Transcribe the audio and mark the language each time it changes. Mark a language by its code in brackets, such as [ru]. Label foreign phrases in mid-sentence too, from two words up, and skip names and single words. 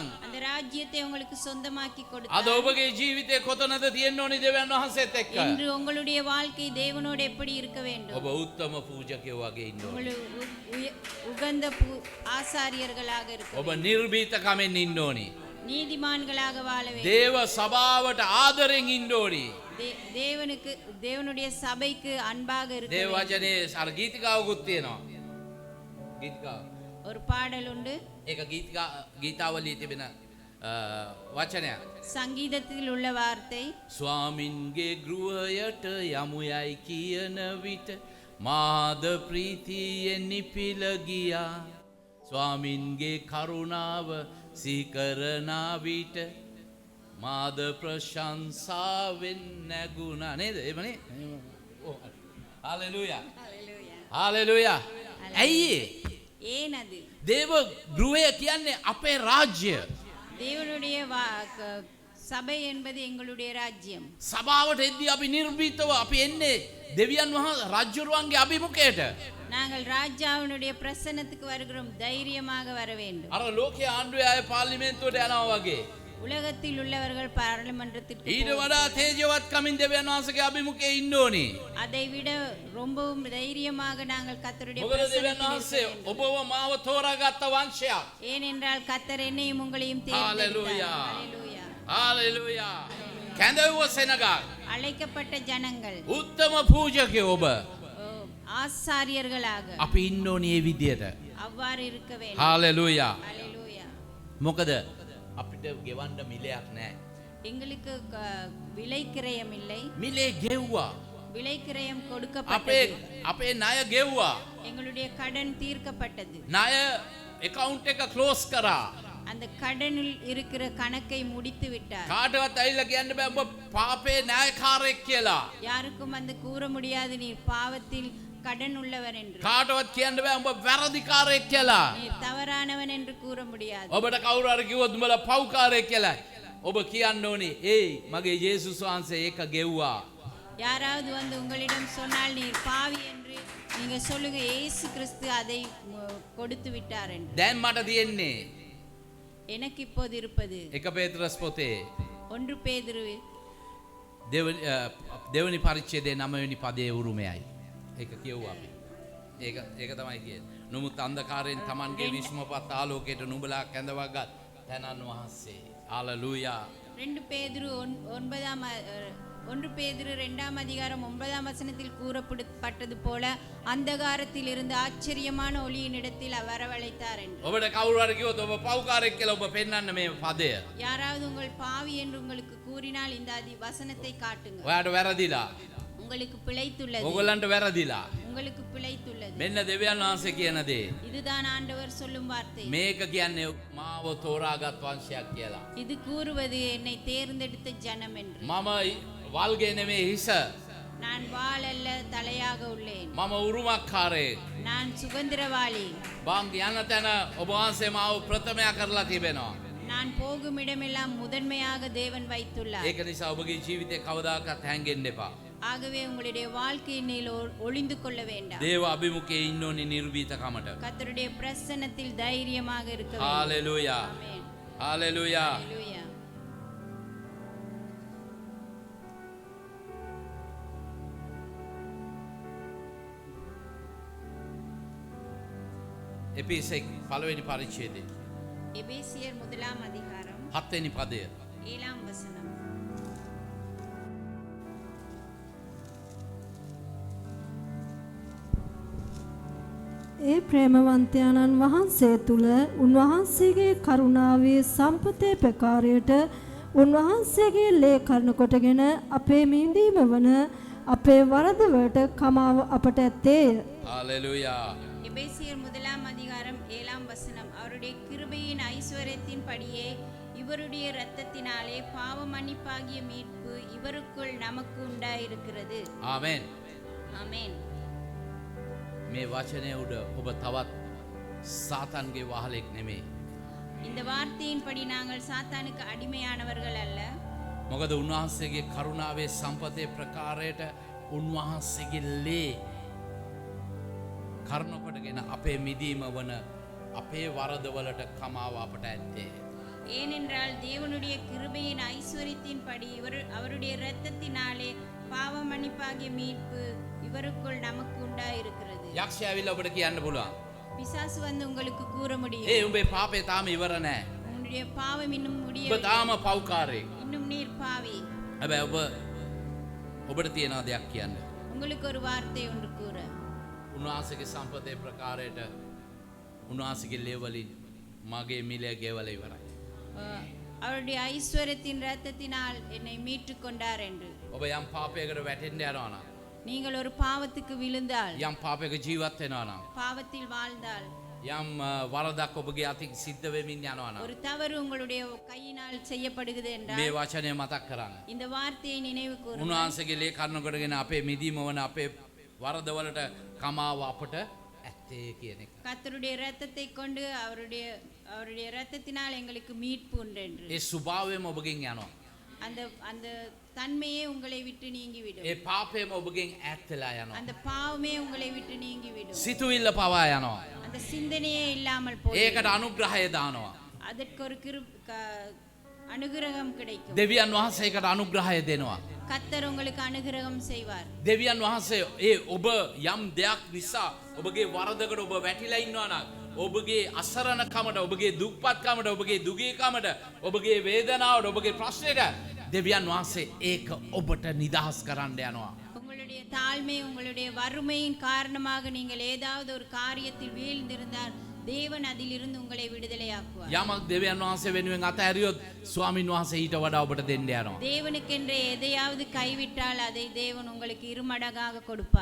[ta] அந்த ராஜ்யத்தை உங்களுக்கு சொந்தமாக்கி [si] අද [ta] கொடுத்தார். [si] ඔබගේ ජීවිතේ කොතනද තියෙන්න ඕනි දෙවියන් වහන්සේත් එක්ක? [ta] இன்று உங்களுடைய வாழ்க்கை தேவனோடு எப்படி இருக்க வேண்டும்? [si] ඔබ උත්තම පූජකයෝ වගේ ඉන්න ඕනි. [ta] உங்கள் உகந்த ஆசாரியர்களாக இருக்க [si] ඔබ [ta] வேண்டும். [si] නිර්භීතකමෙන් ඉන්න ඕනි. [ta] நீதிமான்களாக வாழ வேண்டும். [si] දේව සභාවට ආදරෙන් ඉන්න ඕනි. [ta] தேவனுக்கு தேவனுடைய சபைக்கு அன்பாக இருக்க [si] දේව [ta] வேண்டும். [si] වචනේ අර ගීතිකාවකුත් තියෙනවා. ගීතිකාව. [ta] ஒரு பாடல் உண்டு. [si] ඒක ගීතාවලියේ තිබෙන වචනයක්. [ta] சங்கீதத்தில் உள்ள வார்த்தை [si] ස්වාමින්ගේ ගෘහයට යමු යයි කියන විට මාද ප්‍රීතියෙන් නිපිල ගියා. ස්වාමින්ගේ කරුණාව සීකරනා විට මාද ප්‍රශංසාවෙන් නැගුණා. නේද? එහෙමනේ. හalleluya. හalleluya. ඇයි [ta] ஏன் அது? [si] දේව ගෘහය කියන්නේ අපේ රාජ්‍ය. [ta] தேவனுடைய சபை என்பது எங்களுடைய ராஜ்யம். [si] සභාවට එද්දී අපි නිර්භීතව අපි එන්නේ දෙවියන් වහන්සේ රජුරුවන්ගේ අභිමුඛයට. [ta] நாங்கள் ராஜாவினுடைய பிரசன்னத்துக்கு வருகிறோம். தைரியமாக வர வேண்டும். [si] අර ලෝකයේ ආණ්ඩුවේ අය පාර්ලිමේන්තුවට යනවා වගේ. [ta] உலகத்தில் உள்ளவர்கள் பாராளுமன்றத்திற்கு [si] ඊට වඩා තේජවත් කමින් දෙවියන් වහන්සේගේ අභිමුඛයේ ඉන්න ඕනි. [ta] அதை விட ரொம்பவும் தைரியமாக நாங்கள் கர்த்தருடைய [si] මොකද දෙවියන් [ta] பிரசன்னத்தில் [si] වහන්සේ [ta] இருக்க வேண்டும். [si] ඔබව මාව තෝරාගත්ත වංශයක්. [ta] ஏனென்றால் கர்த்தர் என்னையும் உங்களையும் Hallelujah. தேர்ந்தெடுத்தார். ஹalleluya. [si] හalleluya. කැඳවුව සෙනගක්. [ta] அழைக்கப்பட்ட ஜனங்கள் [si] උත්තම පූජකයෝ ඔබ. [ta] ஆசாரியர்களாக [si] අපි ඉන්න ඕනි මේ විදියට. [ta] அவ்வாறு இருக்க வேண்டும். [si] හalleluya. [ta] ஹalleluya. [si] මොකද අපිට ගෙවන්න මිලයක් නැහැ. [ta] எங்களுக்கு விலை கிரயம் இல்லை. [si] මිලේ ගෙව්වා. [ta] விலைக்கிரயம் [si] අපේ [ta] கொடுக்கப்பட்டது. [si] අපේ ණය ගෙව්වා. [ta] எங்களுடைய கடன் தீர்க்கப்பட்டது. [si] ණය account එක close කරා. [ta] அந்த கடனில் இருக்கிற கணக்கை முடித்து விட்டார். [si] කාටවත් ඇවිල්ලා කියන්න බෑ ඔබ පාපේ ණයකාරයෙක් කියලා. [ta] யாருக்கும் வந்து கூற முடியாது நீர் பாவத்தில் கடன் உள்ளவர் என்று. [si] කාටවත් කියන්න බෑ ඔබ වැරදිකාරයෙක් කියලා. [ta] நீர் தவறானவன் என்று கூற முடியாது. [si] ඔබට කවුරු හරි කිව්වොත් උඹලා පව්කාරයෙක් කියලා. ඔබ කියන්න ඕනේ ඒයි මගේ යේසුස් වහන්සේ ඒක ගෙව්වා. [ta] யாராவது வந்து உங்களிடம் சொன்னால் நீர் பாவி என்று நீங்க சொல்லுங்க இயேசு கிறிஸ்து அதை கொடுத்து விட்டார் என்று. [si] දැන් මට තියෙන්නේ [ta] எனக்கு இப்போது இருப்பது [si] එක පේත්‍රස් පොතේ [ta] 1 பேதுரு [si] දෙවනි පරිච්ඡේදයේ 9 වෙනි පදයේ උරුමයයි. ඒක කියුවා අපි. ඒක තමයි කියන්නේ. නමුත් අන්ධකාරයෙන් Tamanගේ විශ්මපත් ආලෝකයට නුඹලා කැඳවගත් තනන් වහන්සේ. හalleluya. [ta] 2 பேதுரு 1 பேதுரு 2ஆம் அதிகாரம் 9ஆம் வசனத்தில் கூறப்பட்டது போல அந்தகாரத்தில் இருந்து ஆச்சரியமான ஒளியின் இடத்தில் வரவழைத்தார் என்று. [si] ඔබට කවුරු හරි කිව්වොත් ඔබ පව්කාරයෙක් කියලා ඔබ පෙන්වන්න මේ පදය. [ta] யாராவது உங்கள் பாவி என்று உங்களுக்கு கூறினால் இந்த வசனத்தை காட்டுங்க. [si] ඔයාට වැරදිලා. [ta] உங்களுக்கு பிழைத்துள்ளது. [si] ඔයගොල්ලන්ට වැරදිලා. [ta] உங்களுக்கு பிழைத்துள்ளது. [si] මෙන්න දෙවියන් වහන්සේ කියන දේ. [ta] இதுதான் ஆண்டவர் சொல்லும் வார்த்தை. [si] මේක කියන්නේ මාව තෝරාගත් වංශයක් කියලා. [ta] இது கூறுவது என்னை தேர்ந்தெடுத்த ஜனம் என்று. [si] මම වල්ගේ නෙමේ හිස. [ta] நான் வாள் அல்ல தலையாக உள்ளேன். [si] මම උරුමකාරයෙක්. [ta] நான் சுதந்திரவாளி. [si] බං යන තැන ඔබ වහන්සේ මාව ප්‍රථමයා කරලා තිබෙනවා. [ta] நான் போகும் இடமெல்லாம் முதன்மையாக தேவன் வைத்துள்ளார். [si] ඒක නිසා ඔබගේ ජීවිතේ කවදාකවත් හැංගෙන්න එපා. [ta] ஆகவே உங்களுடைய வாழ்க்கையில் ஒளிந்து கொள்ள வேண்டாம். [si] දේව අභිමුඛයේ ඉන්න ඕනේ නිර්භීතකමට. [ta] கர்த்தருடைய பிரசன்னத்தில் தைரியமாக இருக்க வேண்டும். [si] හalleluya. [ta] ஆமென். [si] හalleluya. [ta] ஹalleluya. [si] එපිසෙක් පළවෙනි පරිච්ඡේදය [ta] எபேசியர் 1ஆம் அதிகாரம் [si] 7 වෙනි පදය. [ta] 7ஆம் வசனம். [si] ඒ ප්‍රේමවන්තයාණන් වහන්සේ තුල උන්වහන්සේගේ කරුණාවේ සම්පතේ ප්‍රකාරයට උන්වහන්සේගේ ලේ කරන කොටගෙන අපේ මිදීම වන අපේ වරදවලට කමාව අපට ඇත්තේය. හalleluya. [ta] எபேசியர் 1ஆம் அதிகாரம் 7ஆம் வசனம். அவருடைய கிருபையின் ஐஸ்வர்யத்தின் படியே இவருடைய இரத்தத்தினாலே பாவ மன்னிப்பாகிய மீட்பு இவருக்குள் நமக்கு உண்டாயிருக்கிறது. [si] ආමෙන්. [ta] ஆமென். [si] මේ වචනය උඩ ඔබ තවත් සාතන්ගේ වහලෙක් නෙමේ. [ta] இந்த வார்த்தையின்படி நாங்கள் சாத்தானுக்கு அடிமையானவர்கள் அல்ல. [si] මොකද උන්වහන්සේගේ කරුණාවේ සම්පතේ ප්‍රකාරයට උන්වහන්සේගේ ලේ කරුණ කොටගෙන අපේ මිදීම වන අපේ වරදවලට කමාව අපට ඇත්තේ. [ta] ஏனென்றால் தேவனுடைய கிருபையின் ஐஸ்வர்யத்தின்படி அவருடைய இரத்தத்தினாலே பாவ மன்னிப்பாகிய மீட்பு இவருக்குள் நமக்கு உண்டாயிருக்கிறது. [si] යක්ෂය ඇවිල්ලා ඔබට කියන්න පුළුවන්. [ta] பிசாசு வந்து உங்களுக்கு கூற முடியும். [si] උඹේ පාපේ තාම ඉවර නැහැ. [ta] உன்னுடைய பாவம் இன்னும் [si] ඔබ [ta] முடியவில்லை. [si] තාම පව්කාරයෙක්. [ta] இன்னும் நீர் பாவி. [si] හැබැයි ඔබට තියෙනවා දෙයක් කියන්න. [ta] உங்களுக்கு ஒரு வார்த்தை ஒன்று கூற. [si] උන්වහන්සේගේ සම්පතේ ප්‍රකාරයට උන්වහන්සේගේ ලේ වලින් මගේ මිලය ගෙවලා ඉවරයි. [ta] அவருடைய ஐஸ்வர்யத்தின் இரத்தத்தினால் என்னை மீட்டுக் கொண்டார் என்று. [si] ඔබ යම් පාපයකට වැටෙන්න යනවා නම් [ta] நீங்கள் ஒரு பாவத்துக்கு விழுந்தால், [si] යම් පාපයක ජීවත් වෙනවා නම් [ta] பாவத்தில் வாழ்ந்தால், [si] යම් වරදක් ඔබගේ අතින් සිද්ධ වෙමින් යනවා නම් [ta] ஒரு தவறு உங்களுடைய கையினால் செய்யப்படுகிறது என்றால் [si] මේ වචනය මතක් කරන්න. [ta] இந்த வார்த்தையை நினைவு கூறுங்கள். [si] උන්වහන්සේගේ ලේ කර්ණ කොටගෙන අපේ මිදීම වන අපේ වරදවලට කමාව අපට ඇත්තේ කියන එක. [ta] கர்த்தருடைய இரத்தத்தை கொண்டு அவருடைய இரத்தத்தினால் எங்களுக்கு மீட்பு உண்டு என்று. [si] ඒ ස්වභාවයම ඔබගෙන් යනවා. [ta] அந்த அந்த தன்மையே உங்களை விட்டு நீங்கிவிடும். [si] ඒ පාපයම ඔබගෙන් ඈත් වෙලා යනවා. [ta] அந்த பாவமே உங்களை விட்டு நீங்கிவிடும். [si] සිතුවිල්ල පවා යනවා. [ta] அந்த சிந்தனையே இல்லாமல் போகும். [si] ඒකට අනුග්‍රහය දානවා. [ta] அதற்கு ஒரு அனுகிரகம் கிடைக்கும். [si] දෙවියන් වහන්සේකට අනුග්‍රහය දෙනවා. [ta] கர்த்தர் உங்களுக்கு அனுகிரகம் செய்வார். [si] දෙවියන් වහන්සේ ඔබ යම් දෙයක් නිසා ඔබගේ වරදකට ඔබ වැටිලා ඉන්නවා නම් ඔබගේ අසරණකමට ඔබගේ දුක්පත්කමට ඔබගේ දුගීකමට ඔබගේ වේදනාවට ඔබගේ ප්‍රශ්නෙට දෙවියන් වහන්සේ ඒක ඔබට නිදහස් කරන්න යනවා. [ta] உங்களுடைய தாழ்மை, உங்களுடைய வறுமையின் காரணமாக நீங்கள் ஏதாவது ஒரு காரியத்தில் வீழ்ந்திருந்தால் தேவன் அதிலிருந்து உங்களை விடுதலையாக்குவார். [si] යමක් දෙවියන් වහන්සේ වෙනුවෙන් අතහැරියොත් ස්වාමින් වහන්සේ ඊට වඩා ඔබට දෙන්න යනවා. [ta] தேவனுக்கென்று எதையாவது கைவிட்டால் அதை தேவன் உங்களுக்கு இருமடங்காக கொடுப்பார்.